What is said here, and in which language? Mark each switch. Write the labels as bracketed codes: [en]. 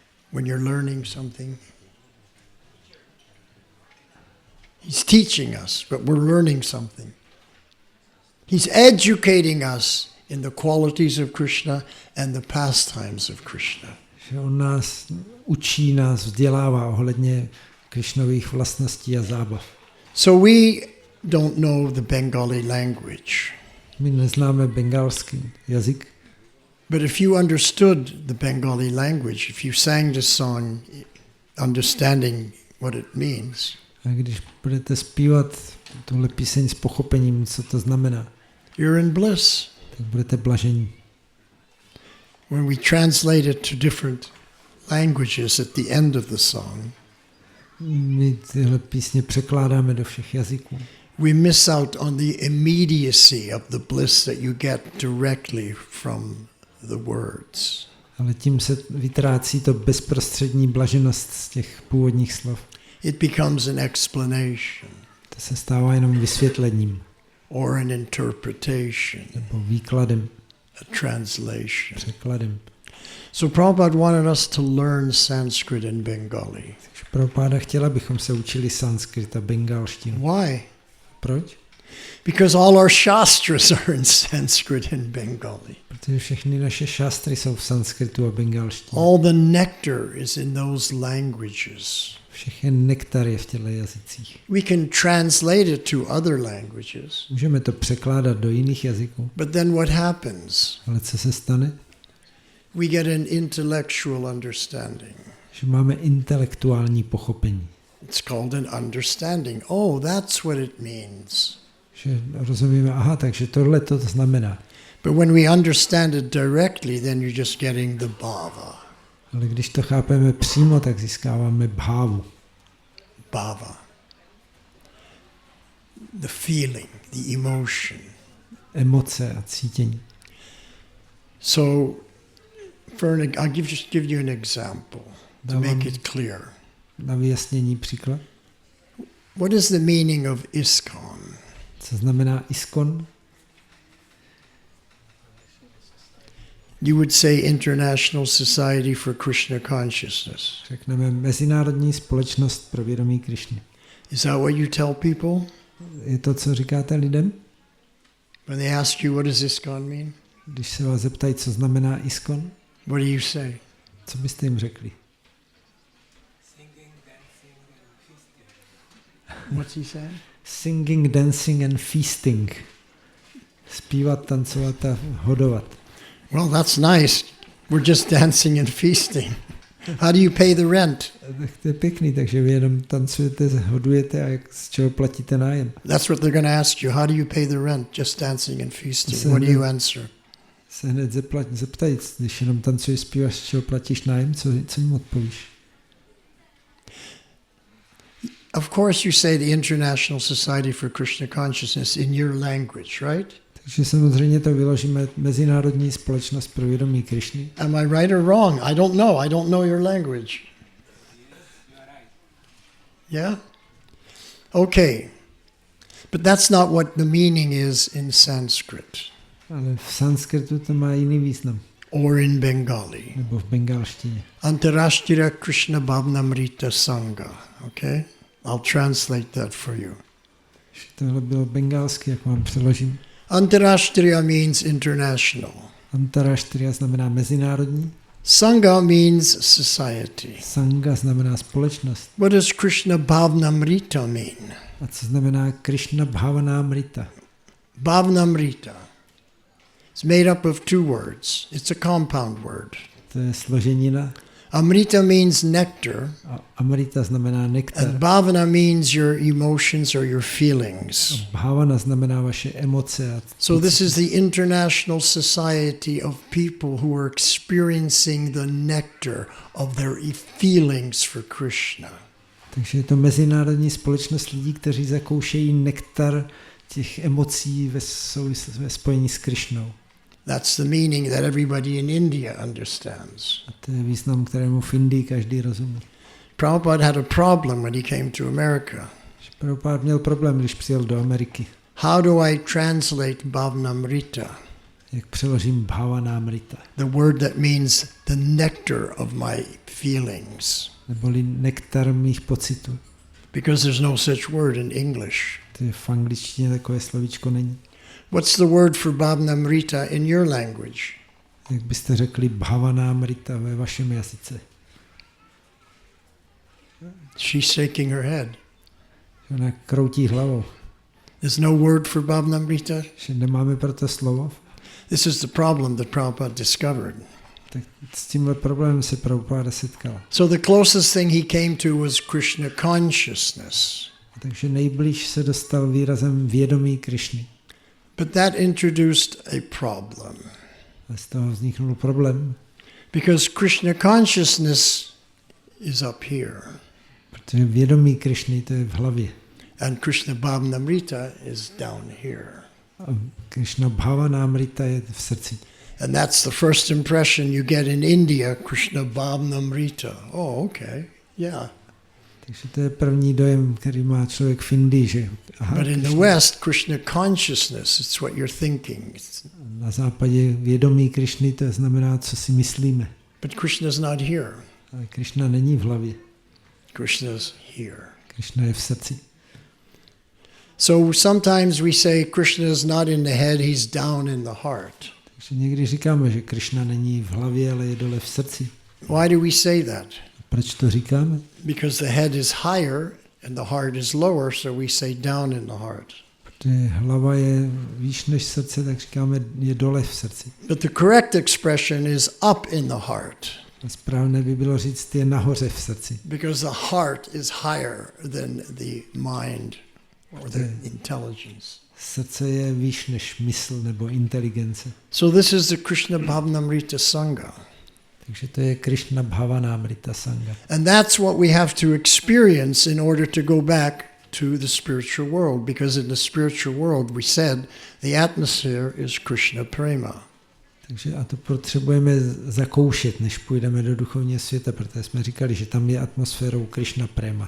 [en] When you're learning something. He's teaching us, but we're learning something. He's educating us in the qualities of Krishna and the pastimes of Krishna. [cs] že on nás učí, nás vzdělává ohledně Krišnových vlastností a zábav. [en] So we don't know the Bengali language. [cs] My neznáme bengalský jazyk, [en] But if you understood the Bengali language, if you sang the song understanding what it means, [cs] a když budete zpívat tuhle píseň s pochopením, co to znamená, [en] you're in bliss. [cs] tak budete blažení. [en] When we translate it to different languages at the end of the song, [cs] My tyhle písně překládáme do všech jazyků. [en] we miss out on the immediacy of the bliss that you get directly from the words. [cs] Ale tím se vytrácí to bezprostřední blaženost z těch původních slov. [en] It becomes an explanation [cs] To se stává jenom vysvětlením [en] or an interpretation, [cs] nebo výkladem, [en] a translation. [cs] překladem. [en] So Prabhupada wanted us to learn Sanskrit and Bengali. [cs] Takže Prabhupada chtěla, abychom se učili sanskrit a bengalštinu. [en] Why? [cs] Proč? [en] Because all our shastras are in Sanskrit and Bengali. [cs] Protože všechny naše šástry jsou v sanskritu a bengalštině. [en] All the nectar is in those languages. [cs] Všechen nektar je v těchto jazycích. [en] We can translate it to other languages. [cs] Můžeme to překládat do jiných jazyků, [en] But then what happens? [cs] ale co se stane? [en] We get an intellectual understanding. [cs] Že máme intelektuální pochopení. [en] It's called an understanding. Oh, that's what it means. [cs] Že rozumíme, aha, takže tohle to znamená. [en] But when we understand it directly, then you're just getting the bhava. [cs] Ale když to chápeme přímo, tak získáváme bhávu. [en] Bhava. The feeling, the emotion. [cs] Emoce a cítění. [en] So, I'll just give you an example to make it clear. [cs] Na vyjasnění příklad. [en] What is the meaning of ISKCON? [cs] Co znamená ISKCON? [en] You would say International Society for Krishna Consciousness. [cs] Řekneme Mezinárodní společnost pro vědomí Krišny. [en] Is that what you tell people? [cs] Je to, co říkáte lidem? [en] When they ask you, what does ISKCON mean? [cs] Když se vás zeptají, co znamená ISKCON, [en] What do you say? [cs] co byste jim řekli? [en] What's he saying? Singing, dancing and feasting. [cs] Zpívat, tancovat a hodovat. [en] Well, that's nice. We're just dancing and feasting. How do you pay the rent? [cs] Tak to je pěkný, takže vy jenom tancujete, hodujete a z čeho platíte nájem. [en] That's what they're going to ask you. How do you pay the rent? Just dancing and feasting. What do you answer? [cs] Se hned zeptají, když jenom tancuješ, zpíváš, z čeho platíš nájem, co jim odpovíš? [en] Of course you say the International Society for Krishna Consciousness in your language, right? [cs] Takže samozřejmě to vyložíme Mezinárodní společnost pro vědomí Krišny. [en] Am I right or wrong? I don't know. I don't know your language. Yeah? Okay. But that's not what the meaning is in Sanskrit. [cs] Ale v sanskritu to má jiný význam. [en] Or in Bengali. [cs] Nebo v bengalštině. [bn] Antarashtra Krishna Bhavnamrita Sangha. Okay? [en] I'll translate that for you. [cs] Tohle bylo bengalsky, jak vám přeložím. [en] Antarashtriya means international. [cs] Antarashtriya znamená mezinárodní. [en] Sangha means society. [cs] Sangha znamená společnost. [en] What does Krishna Bhavnamrita mean? [cs] A co znamená Krishna Bhavanamrita? [en] Bhavnamrita. It's made up of two words. It's a compound word. [cs] To je složenina. [en] Amrita means nectar. [cs] A amrita znamená nektar. [en] And bhavana means your emotions or your feelings. [cs] A bhavana znamená vaše emoce. [en] So this is the international society of people who are experiencing the nectar of their feelings for Krishna. [cs] Takže je to mezinárodní společnost lidí, kteří zakoušejí nektar těch emocí ve spojení s Krišnou. [en] That's the meaning that everybody in India understands. [cs] A to je význam, kterému v Indii každý rozumí. [en] Prabhupada had a problem when he came to America. [cs] Prabhupada měl problém, když přijel do Ameriky. [en] How do I translate Bhavnamrita? [cs] Jak přeložím Bhavanamrita? [en] The word that means the nectar of my feelings. [cs] Neboli nektar mých pocitů. [en] Because there's no such word in English. [cs] To je v angličtině takové slovíčko není. [en] What's the word for Bhavnamrita in your language? [cs] Jak byste řekli Bhavanamrita ve vašem jazyce? [en] She's shaking her head. [cs] Ona kroutí hlavou. [en] There's no word for Bhavnamrita? [cs] Že nemáme pro to slovo? [en] This is the problem that Prabhupada discovered. [cs] Tak s tímhle problémem se Prabhupada setkal. [en] So the closest thing he came to was Krishna consciousness. [cs] Takže nejblíž se dostal výrazem vědomí Krišny. [en] But that introduced a problem. [cs] A z toho vzniknul problém. [en] Because Krishna consciousness is up here. [cs] Protože vědomí Krišny to je v hlavě. [en] And Krishna Bhavnamrita is down here. [cs] A Krishna Bhavanamrita je v srdci. [en] And that's the first impression you get in India, Krishna Bhavnamrita. Oh, okay, yeah. [cs] Takže to je první dojem, který má člověk v Indii, že aha, [en] But in the West, Krishna consciousness, it's what you're thinking. [cs] na západě vědomí Krišny, to znamená, co si myslíme. [en] But Krishna's not here. [cs] Ale Krišna není v hlavě. [en] Krishna's here. [cs] Krišna je v srdci. [en] So sometimes we say Krishna's not in the head, he's down in the heart. [cs] Takže někdy říkáme, že Krišna není v hlavě, ale je dole v srdci. [en] Why do we say that? [cs] Proč to říkáme? [en] Because the head is higher and the heart is lower, so we say down in the heart. [cs] Protože hlava je výš než srdce, tak říkáme, je dole v srdci. [en] But the correct expression is up in the heart. [cs] A správné by bylo říct, je nahoře v srdci. [en] Because the heart is higher than the mind or the intelligence. [cs] Srdce je výš než mysl nebo inteligence. [en] So this is the Krishna Bhavnamrita Sangha. [cs] Takže to je Krishna Bhavanamrita Sangha. [en] And that's what we have to experience in order to go back to the spiritual world. Because in the spiritual world, we said, the atmosphere is Krishna Prema. [cs] Takže a to potřebujeme zakoušet, než půjdeme do duchovního světa, protože jsme říkali, že tam je atmosférou Krishna Prema.